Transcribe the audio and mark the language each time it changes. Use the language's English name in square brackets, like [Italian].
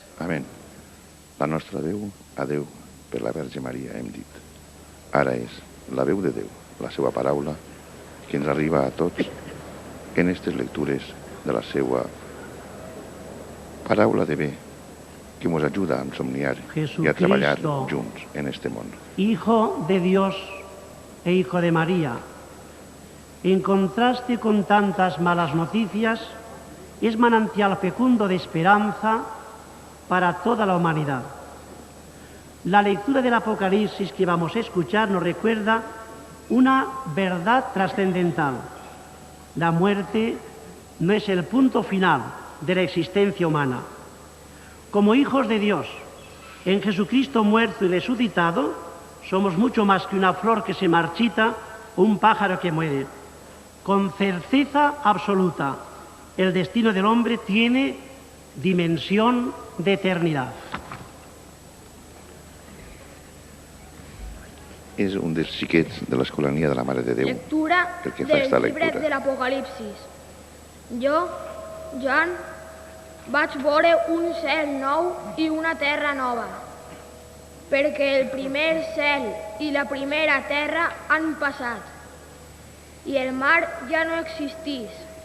[Catalan] Amén. La nostra Déu, a Déu, per la Verge Maria, hem dit. Ara és la veu de Déu, la seva paraula, que ens arriba a tots en aquestes lectures de la seva paraula de bé, que ens ajuda a somniar i a treballar junts en este món. [Spanish] Hijo de Dios e Hijo de María, en contraste con tantas malas noticias, es manantial fecundo de esperanza para toda la humanidad. La lectura del Apocalipsis que vamos a escuchar nos recuerda una verdad trascendental. La muerte no es el punto final de la existencia humana. Como hijos de Dios, en Jesucristo muerto y resucitado, somos mucho más que una flor que se marchita o un pájaro que muere. Con certeza absoluta, el destino del hombre tiene dimensión de eternidad. [Catalan] És un dels xiquets de l'Escolania de la Mare de Déu. Lectura del llibre de l'Apocalipsis. Jo, Joan, vaig veure un cel nou i una terra nova, perquè el primer cel i la primera terra han passat, i el mar ja no existís.